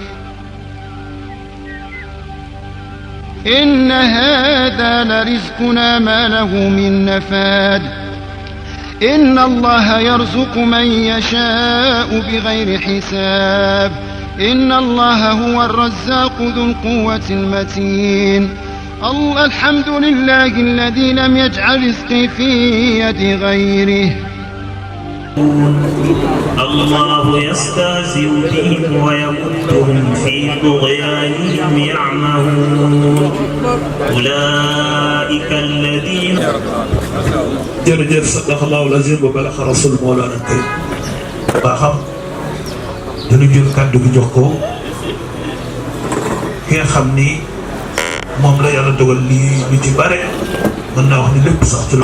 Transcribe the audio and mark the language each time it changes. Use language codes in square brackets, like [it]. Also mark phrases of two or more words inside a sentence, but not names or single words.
[ar] إن هذا لرزقنا ما له من نفاد إن الله يرزق من يشاء بغير حساب إن الله هو الرزاق ذو القوة المتين الحمد لله الذي لم يجعل رزقي في يد غيره الله يستهزئ بهم ويمدهم في طغيانهم يعمهون أولئك الذين [wo] jërëjëf [ar] صدق الله العظيم وبلغ رسول مولانا كريم [wo] ba xam dañu jël kàddu gi jox ko ki nga xam ni moom la yàlla dogal lii lu ci bare mën naa wax ni lépp sax ci.